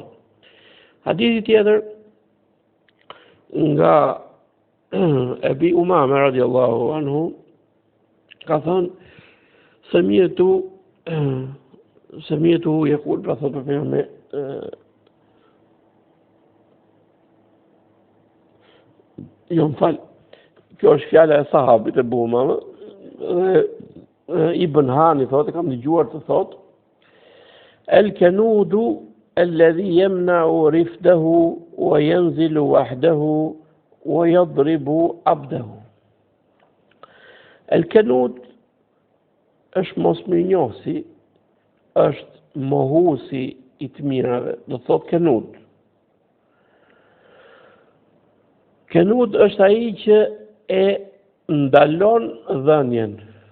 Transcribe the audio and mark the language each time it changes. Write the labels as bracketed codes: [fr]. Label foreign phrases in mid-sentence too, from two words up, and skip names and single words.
[sq] Hadithi tjetër nga Ebi Umame [ar] رضي الله عنه [sq] ka thënë [ar] سمعته يقول, [sq] pra thotë për me jo më fal, kjo është fjala e sahabit e Ebu Umame, dhe Ibn Hani thotë, kam dëgjuar të thotë, [ar] الكنود الذي يمنع رفده وينزل وحده ويضرب عبده. [sq] El-kanud është mosmirënjohësi, është mohuesi i të mirave, do thotë kanud. Kanud është ai që e ndalon dhënien.